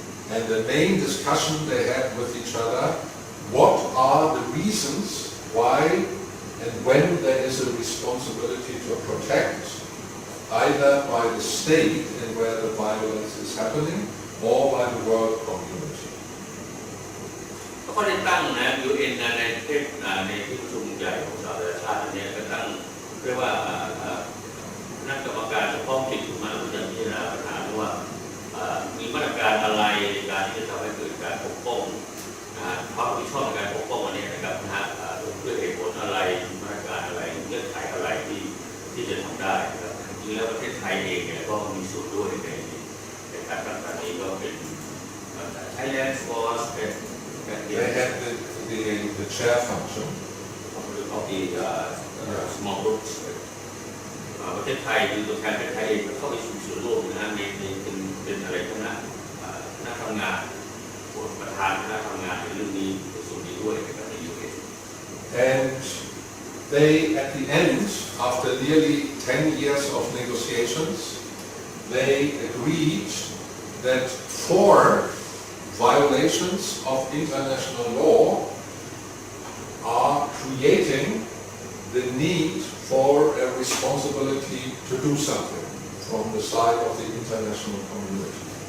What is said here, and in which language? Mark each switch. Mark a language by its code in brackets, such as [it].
[en] And the main discussion they had with each other, what are the reasons why and when there is a responsibility to protect, either by the state and where the violence is happening, or by the world community. [th] ก็ได้ตั้งนะ UN ในที่ประชุมใหญ่ของสหประชาชาติเนี่ยก็ตั้งเรียกว่าคณะกรรมการเฉพาะกิจขึ้นมาเพื่อจะพิจารณาปัญหาว่ามีมาตรการอะไรในการที่จะทำให้เกิดการปกป้องความรับผิดชอบในการปกป้องอันนี้นะครับด้วยเหตุผลอะไรมาตรการอะไรเงื่อนไขอะไรที่จะทำได้นะครับจริงๆแล้วประเทศไทยเองเนี่ยก็มีส่วนด้วยในการตั้งแต่นี้ก็เป็น [en] Thailand was They had the chair function of the small groups [th] ประเทศไทยคือตัวแทนประเทศไทยเองเข้าไปสู่ส่วนร่วมนะในเป็นอะไรคณะทำงานประธานคณะทำงานในเรื่องนี้ในส่วนนี้ด้วยนะครับใน UN [en] and they at the end after nearly 10 years of negotiations they agreed that 4 violations of international law are creating the need for a responsibility to do something from the side of the international community.